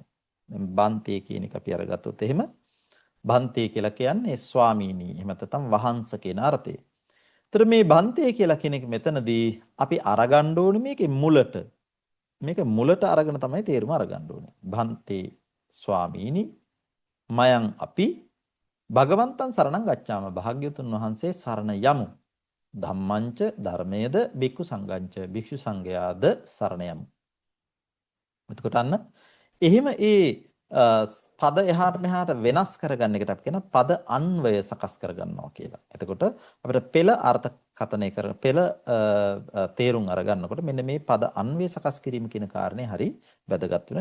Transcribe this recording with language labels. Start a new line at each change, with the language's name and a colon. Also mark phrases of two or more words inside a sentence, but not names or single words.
Sinhala: දැන් බන්තේ කියන එක අපි අරගත්තොත් එහෙම බන්තේ කියලා කියන්නේ ස්වාමීනි එහෙම නැත්නම් වහන්ස කියන අර්ථය. ඒතර මේ බන්තේ කියලා කෙනෙක් මෙතනදී අපි අරගන්න ඕනේ මේකේ මුලට. මේක මුලට අරගෙන තමයි තේරුම අරගන්න ඕනේ. භන්තේ ස්වාමීනි මයං අපි
Pali: භගවන්තං සරණං ගච්ඡාම
Sinhala: භාග්‍යතුන් වහන්සේ සරණ යමු. ධම්මංච ධර්මයේද
Pali: භික්ඛු සංඝංච
Sinhala: භික්ෂු සංඝයාද සරණ යමු. එතකොට අන්න එහෙම පද එහාට මෙහාට වෙනස් කරගන්න එකට අපි කියන පද අන්වය සකස් කරගන්නවා කියලා. එතකොට අපිට පෙළ අර්ථකථනය කරන පෙළ තේරුම් අරගන්නකොට මෙන්න මේ පද අන්වය සකස් කිරීම කියන කාරණේ හරි වැදගත් වෙනවා.